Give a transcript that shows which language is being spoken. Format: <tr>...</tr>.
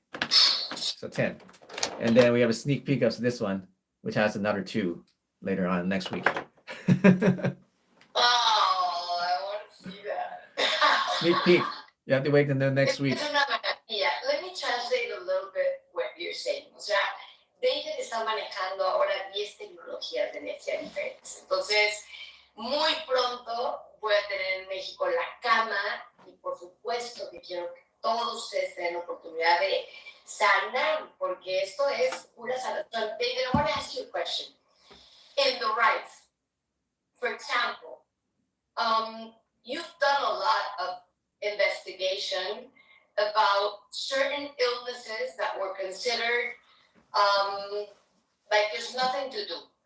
<en>So 10, and then we have a sneak peek of this one, which has another 2 later on next week. Oh, I want to see that. Sneak peek. You have to wait until next week. Yeah, let me translate a little bit what you're saying.</en> <es>O sea, David está manejando ahora 10 tecnologías de energía diferentes. Entonces, muy pronto voy a tener en México la cama y por supuesto que quiero que todos ustedes tengan oportunidad de sanar, porque esto es pura sanación.</es> <en>David, I want to ask you a question. In the rights, for example, you've done a lot of investigation about certain illnesses that were considered like there's nothing to do.</en>